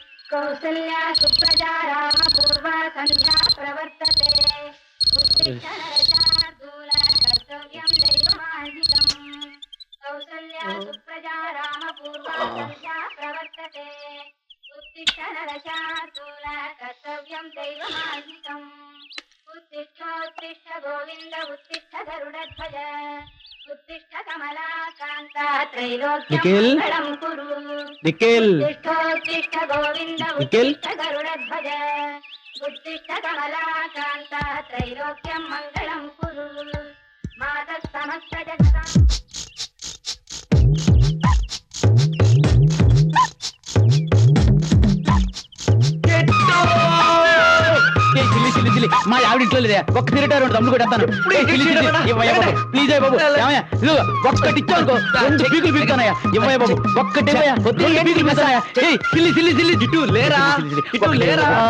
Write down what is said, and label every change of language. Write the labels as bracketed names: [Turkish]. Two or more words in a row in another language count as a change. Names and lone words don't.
[Sanskrit] कौसल्या सुप्रजा राम पूर्वा संध्या प्रवर्तते कर्तव्यं दैवमार्गितम् कौसल्या सुप्रजा राम पूर्वा संध्या प्रवर्तते उत्तिष्ठ नरशार्दूल कर्तव्यं दैवमार्गितम् उत्तिष्ठ गोविन्द उत्तिष्ठ गरुडध्वज उत्तिष्ठ कमलाकान्ता त्रैलोक्यमङ्गलं कुरु निखिल उत्तिष्ठ गोविन्द उत्तिष्ठ गरुडध्वज उत्तिष्ठ कमलाकान्ता त्रैलोक्यं मङ्गलं कुरु मातः समस्त जगतां [Telugu] మా ఆవిడ ఇంట్లో లేదే ఒక్క తిరిగారు తమ్ముడు కూడా ప్లీజ్ బాబు ఒక్కటి ఇచ్చానుకో రెండు పీకులు పీకుతానయ్యా ఇవ్వయ్య బాబు ఒక్కటి పీకులు పీకుతానయ్యా సిల్లి సిల్లి సిల్లి జిట్టు లేరా లేరా